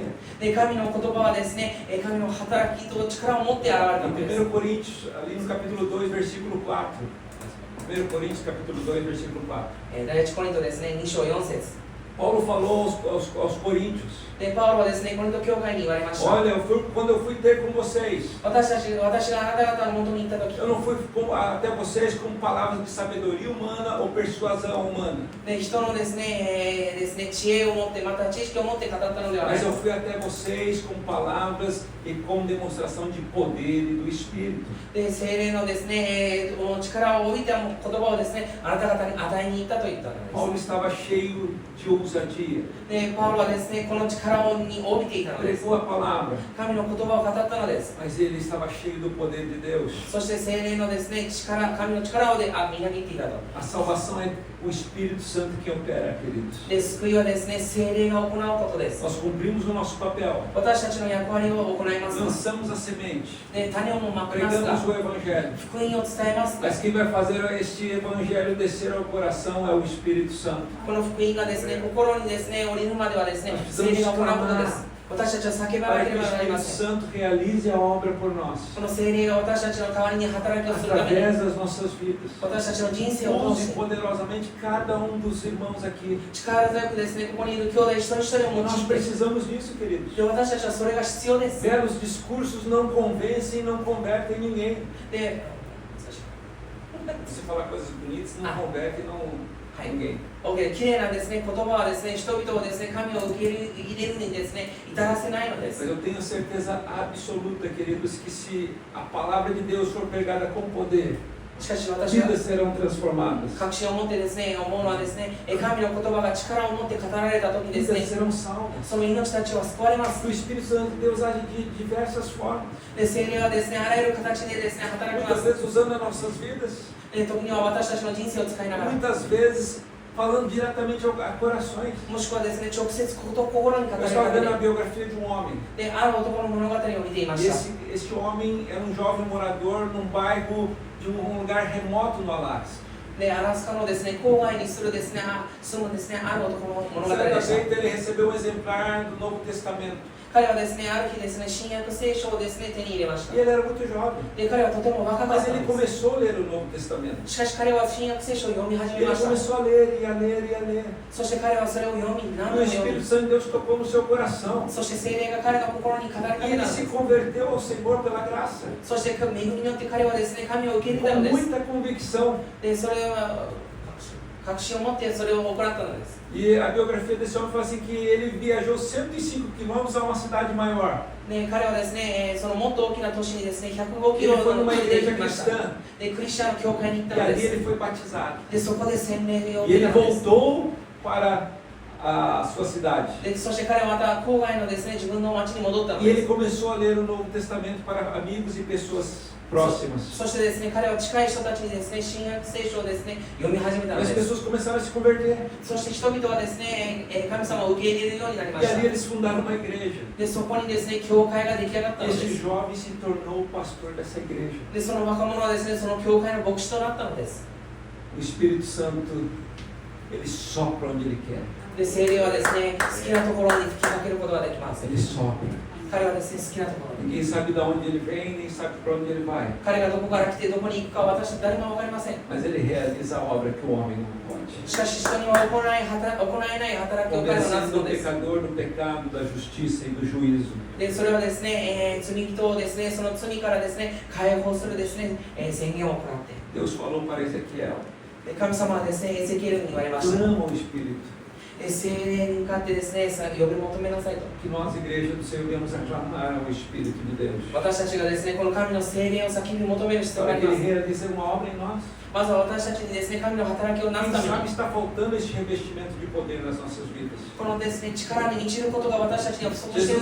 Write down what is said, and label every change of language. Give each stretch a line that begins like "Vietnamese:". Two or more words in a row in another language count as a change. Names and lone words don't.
Japanese: す。で神の言葉はですね、神の働きと力を持って現れた
Portuguese: Em
Japanese: のです。
Portuguese: 1 Coríntios, ali no capítulo 2, versículo 4. 1 Coríntios, capítulo 2, versículo 4.
Japanese: 第一コリントですね、2章4節
Portuguese: Paulo falou aos coríntios:
Japanese: でパウロはですね、コリント教会に言われました。
Portuguese: olha, quando eu fui ter com vocês,
Japanese: 私があなた方の元に行った時
Portuguese: eu não fui até vocês com palavras de sabedoria humana ou persuasão humana,
Japanese: で人のですね、知恵を持ってまた知識を持って語ったのではない
Portuguese: mas eu fui até vocês com palavras e com demonstração de poder e do Espírito.
Japanese: で聖霊のですね、力を帯びた言葉をですね、あなた方に与えに行ったと言ったのです。
Portuguese: Paulo estava cheio de ousadia,
Japanese: でパウロはですね、この力に帯びていたのです。
Portuguese: pregou a palavra,
Japanese: 神の言葉を語ったのです。
Portuguese: mas ele estava cheio do poder de Deus.
Japanese: そして聖霊のですね、神の力をみなぎっていたと。
Portuguese: A salvação é o Espírito Santo que opera, queridos.
Japanese: で救いはですね、聖霊が行うことです。
Portuguese: Nós cumprimos o nosso papel,
Japanese: 私たちの役割を行います。
Portuguese: lançamos a semente,
Japanese: で種をもまきますが、
Portuguese: pregamos o Evangelho.
Japanese: 福音を伝えますが、
Portuguese: Mas quem vai fazer este Evangelho descer ao coração é o Espírito Santo.
Japanese: この福音がですね、心にですね、降りるまではですね、聖霊が行うことです。私たちは叫ば
Portuguese: Para
Japanese: な
Portuguese: que
Japanese: けれ
Portuguese: o
Japanese: ばなりま
Portuguese: Espírito
Japanese: せん。
Portuguese: Santo realize a obra por nós,
Japanese: この聖霊が私たちの代わりに働きをするために、
Portuguese: através das nossas vidas.
Japanese: 私たちの人生を通
Portuguese: Use
Japanese: して、
Portuguese: poderosamente cada um dos irmãos aqui.
Japanese: 力強くですね、ここにいる兄弟一人一人を用い
Portuguese: Nós
Japanese: て、
Portuguese: precisamos disso, queridos.
Japanese: で私たちはそれが必要です。
Portuguese: Belos discursos não convencem e não convertem ninguém.
Japanese: で、
Portuguese: Você falar coisas bonitas não converte, não
Japanese: はい
Portuguese: Ninguém.
Japanese: OK、綺麗なですね、言葉はですね、人々をですね、神を受け入れるにですね、至らせないのです。
Portuguese: Mas eu tenho certeza absoluta, queridos, que se a palavra de Deus for pregada com poder,
Japanese: しかし私は
Portuguese: vidas serão transformadas,
Japanese: 確信を持ってですね、思うのはですね、神の言葉が力を持って語られた時にです
Portuguese: vidas
Japanese: ね、
Portuguese: serão salvas.
Japanese: その命たちは救われます。
Portuguese: O Espírito Santo de Deus age de diversas formas,
Japanese: で、聖霊はですね、あらゆる形でですね、働きま
Portuguese: muitas
Japanese: す。
Portuguese: vezes usando as nossas vidas,
Japanese: で、時には私たちの人生を使いながら、
Portuguese: muitas vezes falando diretamente a corações.
Japanese: もしくはですね、直接心に語
Portuguese: Eu
Japanese: ら
Portuguese: estava
Japanese: れ
Portuguese: vendo a
Japanese: た
Portuguese: biografia de um homem.
Japanese: で、ある男の物語を見ていま
Portuguese: E
Japanese: した。
Portuguese: esse homem era um jovem morador num bairro de um lugar remoto no Alasca.
Japanese: で、アラスカのですね、郊外に住むですね、ある男の物語
Portuguese: Certa
Japanese: でした。
Portuguese: feita ele recebeu um exemplar do Novo Testamento.
Japanese: 彼はですね、ある日ですね、新約聖書をですね、手に入れました。
Portuguese: E ele era muito jovem.
Japanese: で、彼はとても若かっ
Portuguese: Mas
Japanese: た
Portuguese: ele
Japanese: んです。
Portuguese: começou a ler o Novo Testamento.
Japanese: しかし彼は新約聖書を読み始め
Portuguese: Ele
Japanese: ました。
Portuguese: começou a ler e a ler e a ler.
Japanese: そして彼はそれを読み、何
Portuguese: E
Japanese: 度
Portuguese: o
Japanese: も読
Portuguese: Espírito
Japanese: み、
Portuguese: Santo de Deus tocou no seu coração.
Japanese: そして聖霊が彼の心に語りか
Portuguese: E
Japanese: けた
Portuguese: ele
Japanese: んで
Portuguese: se
Japanese: す。
Portuguese: converteu ao Senhor pela graça.
Japanese: そして恵みによって彼はですね、神を受け入れた
Portuguese: Com
Japanese: のです。
Portuguese: muita convicção.
Japanese: で、それは確信を持ってそれを行ったのです。
Portuguese: E a biografia desse homem fala assim que ele viajou 105 quilômetros a uma cidade maior.
Japanese: ね、彼はですね、そのもっと大きな都市にですね、105キ
Portuguese: Ele
Japanese: ロ
Portuguese: foi
Japanese: の
Portuguese: numa
Japanese: 距離で
Portuguese: igreja
Japanese: 行きました。
Portuguese: cristã
Japanese: で、クリスチャンの教会に行っ
Portuguese: e
Japanese: たの
Portuguese: ali
Japanese: です。
Portuguese: ele foi batizado.
Japanese: で、そこで洗礼を
Portuguese: E
Japanese: 受け
Portuguese: ele
Japanese: たのです。
Portuguese: voltou para a sua cidade.
Japanese: で、そして彼はまた郊外のですね、自分の町に戻ったの
Portuguese: E
Japanese: で
Portuguese: ele
Japanese: す。
Portuguese: começou a ler o Novo Testamento para amigos e pessoas próximas.
Japanese: そしてですね、彼は近い人たちにですね、新約聖書をですね、読み始めた
Portuguese: E
Japanese: の
Portuguese: as
Japanese: です。
Portuguese: pessoas começaram a se converter.
Japanese: そして人々はですね、神様を受け入れるようになりま
Portuguese: E
Japanese: し
Portuguese: ali
Japanese: た。
Portuguese: eles fundaram uma igreja.
Japanese: で、そこにですね、教会が出来上がった
Portuguese: E
Japanese: ので
Portuguese: esse
Japanese: す。
Portuguese: jovem se tornou o pastor dessa igreja.
Japanese: で、その若者はですね、その教会の牧師となったのです。
Portuguese: O Espírito Santo, ele sopra onde ele quer.
Japanese: で、聖霊はですね、好きなところに吹きかけることができます。
Portuguese: Ele sopra.
Japanese: 彼はですね、好きなところに。
Portuguese: Ninguém sabe de onde ele vem, nem sabe para onde ele vai.
Japanese: 彼がどこから来てどこに行くか私たち誰も分かりません。
Portuguese: Mas ele realiza a obra que o homem não pode.
Japanese: しかし人には行えない働きを彼はなす
Portuguese: Convencendo
Japanese: の
Portuguese: o
Japanese: です。
Portuguese: pecador do pecado, da justiça e do juízo.
Japanese: で、それはですね、罪人をですね、その罪からですね、解放するですね、宣言を行って。
Portuguese: Deus falou para Ezequiel:
Japanese: で、神様はですね、エゼキエルに言われました。
Portuguese: clama ao Espírito.
Japanese: 聖霊に向かってですね、呼び求めなさいと。
Portuguese: Que nós, igreja do Senhor, devemos aclamar ao Espírito de Deus.
Japanese: 私たちがですね、この神の聖霊を先に求める必要があ
Portuguese: Para
Japanese: り
Portuguese: que
Japanese: ま
Portuguese: Ele
Japanese: す。
Portuguese: realize uma obra em nós.
Japanese: まずは私たちにですね、神の働きをなす
Portuguese: Quem
Japanese: ために
Portuguese: sabe está faltando este revestimento de poder nas nossas vidas.
Japanese: このですね、力に満ちることが私たちには不足している